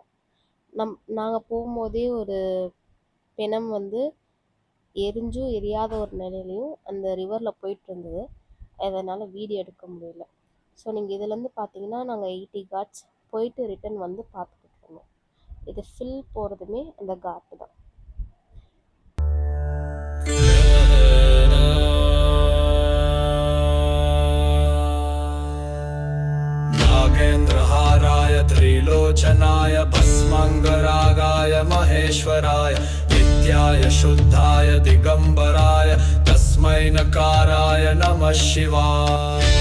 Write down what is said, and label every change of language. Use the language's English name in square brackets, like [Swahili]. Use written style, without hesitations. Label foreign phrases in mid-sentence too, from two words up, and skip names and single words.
[Tamil] நாங்கள் போகும்போதே ஒரு பிணம் வந்து எரிஞ்சும் எரியாத ஒரு நிலையிலையும் அந்த ரிவரில் போயிட்டு இருந்தது. அதனால் வீடியோ எடுக்க முடியல. ஸோ நீங்கள் இதுலேருந்து பார்த்தீங்கன்னா நாங்கள் 80 காட்ஸ் போயிட்டு ரிட்டன் வந்து பார்த்துக்கிட்டு இருந்தோம். இது ஃபில் போகிறதுமே அந்த காட்டு தான். [Sanskrit] नागेन्द्रहाराय त्रिलोचनाय भस्मङ्गरागाय महेश्वराय नित्याय शुद्धाय दिगंबराय तस्मै नकाराय नमः शिवाय.